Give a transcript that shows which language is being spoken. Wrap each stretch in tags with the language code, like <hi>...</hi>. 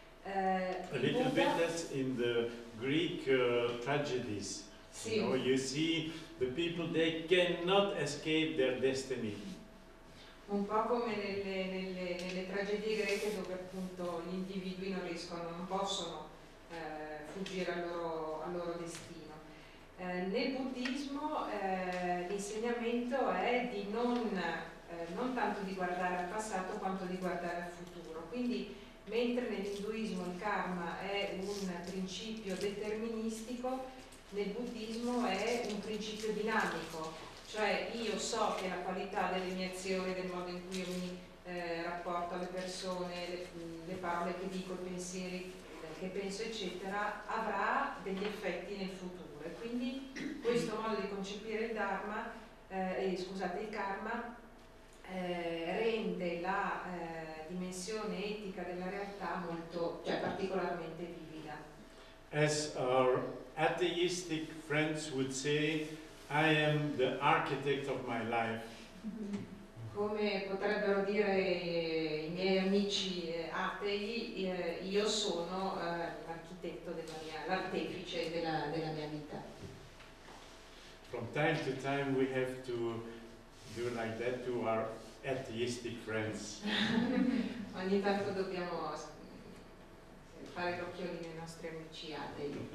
<en>A little bit that's in the Greek tragedies.</en> <it>Sì.</it> <en>You know, you see the people, they cannot escape their destiny.</en> <it>Un po' come nelle tragedie greche, dove appunto gli individui non possono fuggire al loro destino. Nel buddismo l'insegnamento è di non tanto di guardare al passato quanto di guardare al futuro. Quindi mentre nell'induismo il karma è un principio deterministico, nel buddismo è un principio dinamico, cioè io so che la qualità delle mie azioni, del modo in cui io mi rapporto alle persone, le parole che dico, i pensieri che penso eccetera, avrà degli effetti nel futuro. E quindi questo modo di concepire il Dharma, il karma, rende la dimensione etica della realtà particolarmente vivida.</it> <en>As our atheistic friends would say, I am the architect of my life.</en> <it>Come potrebbero dire i miei amici atei, io sono l'architetto l'artefice della mia vita.</it> <en>From time to time we have to do like that to our atheistic friends.</en> <it>Ogni tanto dobbiamo fare l'occhiolino ai nostri amici atei.</it>